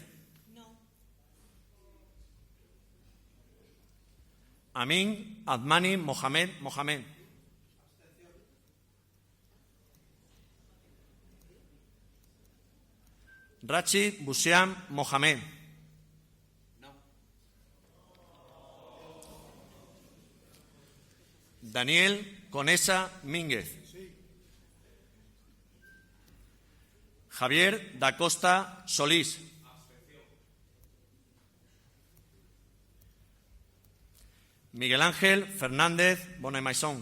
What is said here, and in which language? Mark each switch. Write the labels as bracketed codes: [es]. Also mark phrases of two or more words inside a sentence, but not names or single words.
[es] No. Amin Admani Mohamed Mohamed. Rachid Busiam Mohamed. No. Daniel Conesa Mínguez. Sí. Javier da Costa Solís. Miguel Ángel Fernández Bonemaisón.